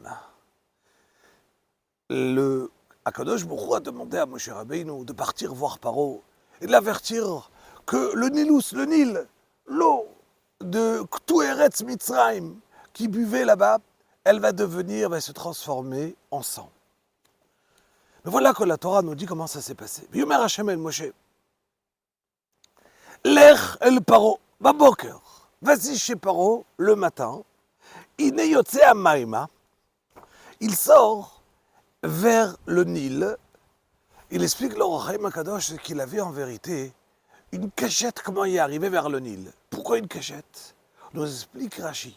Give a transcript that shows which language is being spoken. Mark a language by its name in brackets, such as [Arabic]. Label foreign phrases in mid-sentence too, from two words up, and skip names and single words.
[French] Le [Hebrew] הקדוש ברוך הוא [French] a demandé à Moshe Rabbeinu de partir voir Paro et de l'avertir que le Nil, l'eau de tout Eretz Mitzrayim qui buvait là-bas, elle va se transformer en sang. Mais voilà que la Torah nous dit comment ça s'est passé. [Hebrew] יאמר השם אל משה לך אל פרעה בבוקר. [French] Vas-y chez Paro le matin. [Hebrew] הנה יוצא המימה. [French] Il sort vers le Nil. Il explique l'Or HaChaim HaKadosh qu'il avait en vérité une cachette, comment il est arrivé vers le Nil. Pourquoi une cachette? Nous explique Rashi.